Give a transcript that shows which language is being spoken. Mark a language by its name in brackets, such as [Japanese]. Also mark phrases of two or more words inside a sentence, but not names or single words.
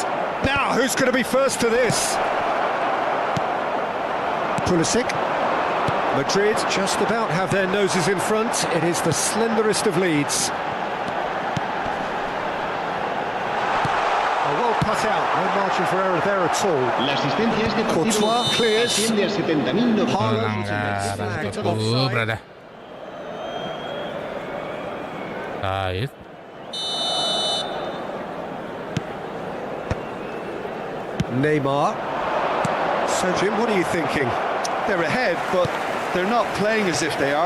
[English] Now, who's going to be first to this? Pulisic. Madrid just about have their noses in front. It is the slenderest of leads. Cut out, no margin for error there at all. [Spanish] La asistencia es de [English] Courtois clears. [Spanish] asciende a 70.900. [Indonesian] Pelanggaran tuh, [English] brother. Right. Neymar. So, Jim, what are you thinking? they're ahead, but they're not playing as if they are.